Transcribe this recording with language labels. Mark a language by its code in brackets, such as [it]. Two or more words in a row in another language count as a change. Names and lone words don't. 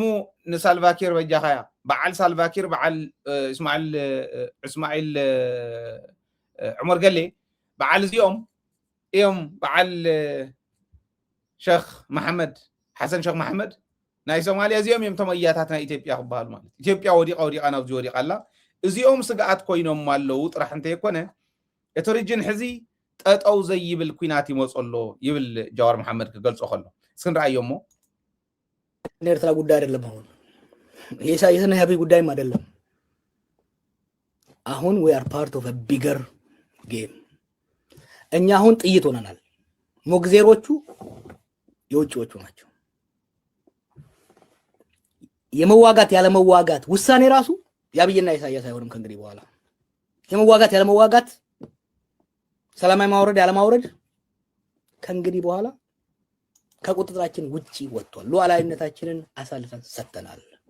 [ti] ንሳልቫኪር በጃኻያ በዓል ሳልቫኪር በዓል እስማዒል ዑመር ገሌ በዓል እዚኦም እዮም በዓል ሸኽ መሐመድ ሓሰን ሸኽ መሐመድ ናይ ሶማልያ እዚኦም እዮም ተመያታት ናይ ኢትዮጵያ ክበሃሉ ማለት ኢትዮጵያ ወዲቃ ናብዚ ወዲቃ ኣላ እዚኦም ስጋኣት ኮይኖም ኣለው ጥራሕ እንተይኮነ እቲ ሪጅን ሕዚ ጠጠው ዘይብል ኩናት ይመፀሎ ይብል ጃዋር መሐመድ ክገልጾ ከሎ እስክንረአዮ እሞ [am] ኤርትራ ጉዳይ አይደለም አሁን የኢሳያስና የአብይ ጉዳይም አይደለም አሁን [en] we are part of a bigger game [am] እኛ አሁን ጥይት ሆነናል ሞግዜሮቹ የውጭዎቹ ናቸው የመዋጋት ያለ መዋጋት ውሳኔ ራሱ ያብይና ኢሳያስ አይሆንም ከእንግዲህ በኋላ የመዋጋት ያለ መዋጋት ሰላማዊ ማውረድ ያለ ማውረድ ከእንግዲህ በኋላ ከቁጥጥራችን ውጪ ወጥቷል ሉዓላዊነታችንን አሳልፈን ሰጥተናል